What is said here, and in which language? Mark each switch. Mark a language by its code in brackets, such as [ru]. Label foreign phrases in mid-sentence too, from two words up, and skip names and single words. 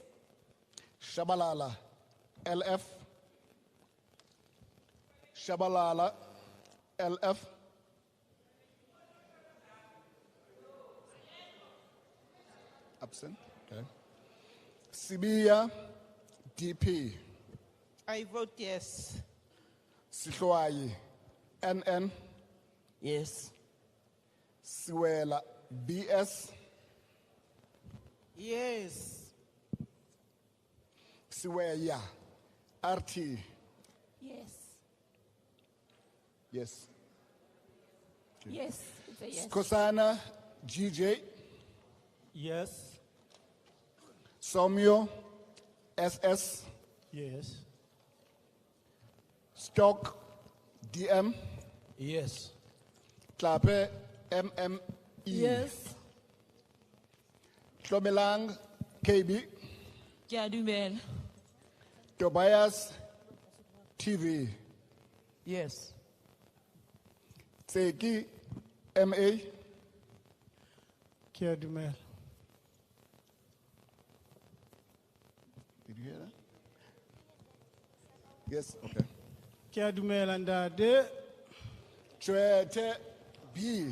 [en] Shabalala LF. Shabalala LF. Absent. Okay. Sibiya DP. I vote yes. Sihloayi NN. Yes. Siwela BS. Yes. Siweya RT. Yes. Yes. Yes. It's a yes. Kosana GJ. Yes. Somyo SS. Yes. Stock DM. Yes. Klape MME. Yes. Tlomelang KB. [tn] Kiadumel. [en] Tobias TV. Yes. Tseki MA. [tn] Kiadumel. [en] Did you hear that? Yes, okay. [tn] Kiadumel and de. [en] Chwete B.